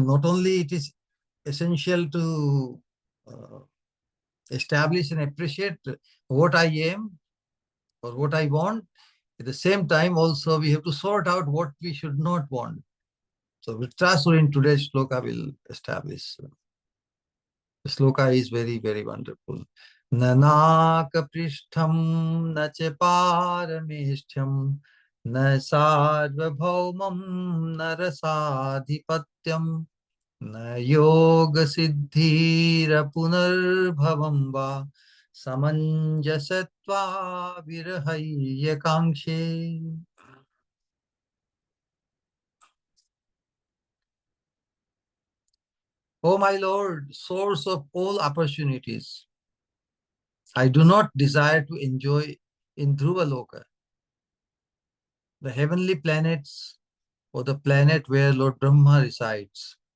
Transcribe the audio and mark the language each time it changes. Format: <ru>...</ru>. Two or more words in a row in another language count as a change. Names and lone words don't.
<en>Not only it is essential to establish and appreciate what I am or what I want. At the same time, also we have to sort out what we should not want. So Vṛtrāsura in today's shloka will establish. The shloka is very, very wonderful.</en> <sa>नानक पृष्ठं न च पारमेष्ठं न सार्वभौमं न रसाधिपत्यं न योग सिद्धिर पुनर्भवं व समञ्जसत्व विरहय काङ्क्षे. Oh my Lord, source of all opportunities, I do not desire to enjoy in Dhruvaloka, the heavenly planets or the planet where Lord Brahma resides.</sa>